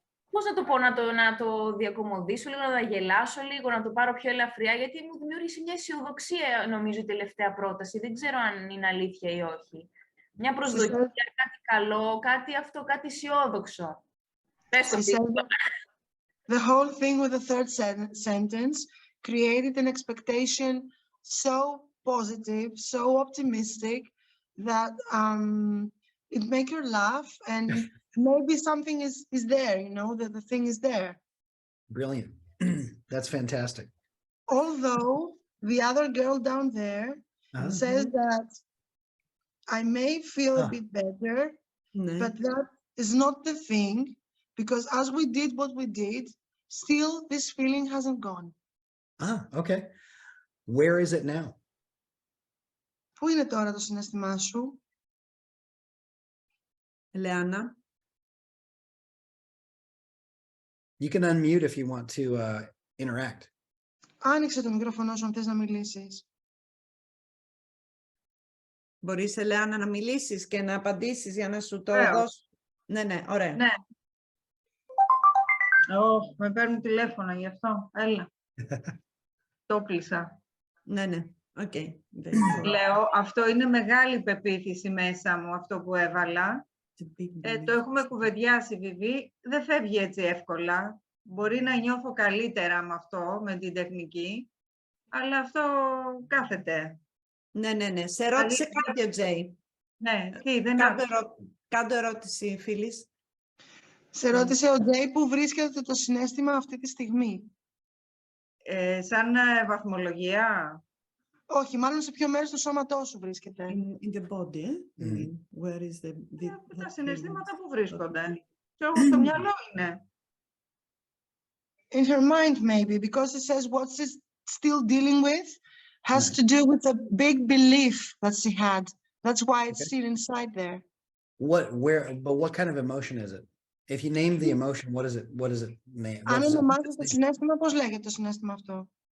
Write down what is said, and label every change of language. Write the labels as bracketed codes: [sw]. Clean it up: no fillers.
[el] Πώς να το πω, να το διακομωδήσω λίγο, να το γελάσω λίγο, να το πάρω πιο ελαφριά, γιατί μου δημιούργησε μια αισιοδοξία, νομίζω, η τελευταία πρόταση. Δεν ξέρω αν είναι αλήθεια ή όχι. Μια προσδοκία, κάτι καλό, κάτι αισιόδοξο. Πες το τίποτα. [en] The whole thing with the third sentence created an expectation so positive, so optimistic that it make you laugh and maybe something is there, you know, that the thing is there. Brilliant. That's fantastic. Although the other girl down there says that I may feel a bit better, but that is not the thing, because as we did what we did, still this feeling hasn't gone. Okay. Where is it now? [el] Πού είναι τώρα το συναίσθημά σου? Ελεάνα. [en] You can unmute if you want to interact. [el] Άνοιξε το μικρόφωνο σου αν θες να μιλήσεις. Μπορείς, Ελεάνα, να μιλήσεις και να απαντήσεις για να σου το δώσω. Ναι, ωραία. Ναι. Με παίρνουν τηλέφωνα γι' αυτό. Έλα. Το κλείσα. Ναι. Οκ. Λέω, αυτό είναι μεγάλη πεποίθηση μέσα μου, αυτό που έβαλα. Το έχουμε κουβεντιάσει, Βιβί. Δεν φεύγει έτσι εύκολα. Μπορεί να νιώθω καλύτερα με αυτό, με την τεχνική, αλλά αυτό κάθεται. Ναι. Σε ρώτησε κάτι ο Τζέι. Ναι, τι, δεν Κάντο ερώτηση, φίλης. Σε ρώτησε ο Τζέι πού βρίσκεται το συναίσθημα αυτή τη στιγμή. Σαν βαθμολογία. Όχι, μάλλον σε ποιο μέρος του σώματός σου βρίσκεται. [en] In the body, where is the... [el] Τα συναισθήματα που βρίσκονται. Και όμως στο μυαλό είναι. [en] In her mind, maybe, because it says what she's still dealing with has to do with a big belief that she had. That's why it's still inside there. But what kind of emotion is it? If you name the emotion, what is it name? [el] Αν ονομάζεις το συναίσθημα, πώς λέγεται το συναίσθημα αυτό?